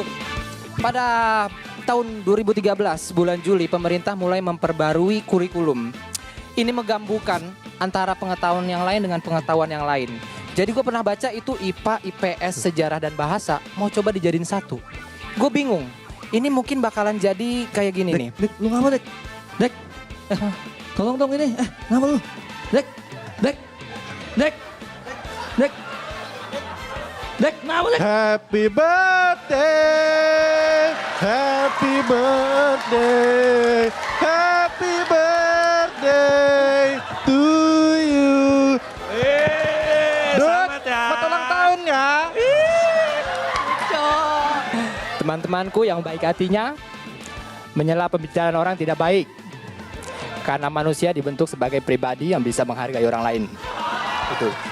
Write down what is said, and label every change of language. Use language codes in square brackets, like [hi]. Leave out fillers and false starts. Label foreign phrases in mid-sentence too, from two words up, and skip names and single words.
[id] Pada tahun 2013 bulan Juli pemerintah mulai memperbarui kurikulum. Ini menggabungkan antara pengetahuan yang lain dengan pengetahuan yang lain. Jadi gue pernah baca itu IPA, IPS, sejarah dan bahasa mau coba dijadiin satu. Gue bingung. Ini mungkin bakalan jadi kayak gini nih. Dek, lu ngapa Dek? Dek, tolong dong ini. Ngapa lu? Dek, Dek, Dek, Dek, Dek, ngapa Dek? [en] Happy birthday, happy birthday, happy birthday to you. [id] selamat ya. Selamat ulang tahun ya. Teman-temanku yang baik hatinya, menyela pembicaraan orang tidak baik. Karena manusia dibentuk sebagai pribadi yang bisa menghargai orang lain. Itu.